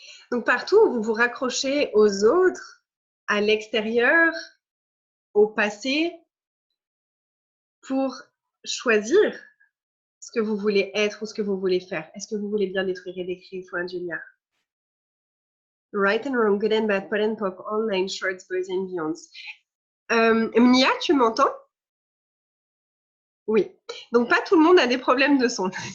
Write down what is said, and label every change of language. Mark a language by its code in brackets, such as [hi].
[fr] Donc partout où vous vous raccrochez aux autres, à l'extérieur, au passé, pour choisir ce que vous voulez être ou ce que vous voulez faire. Est-ce que vous voulez bien détruire et décrire Point Julia? [en] Right and wrong, good and bad, pot and pop, online, shorts, boys and beyonds. [fr] Mia, tu m'entends? Oui. Donc pas tout le monde a des problèmes de son.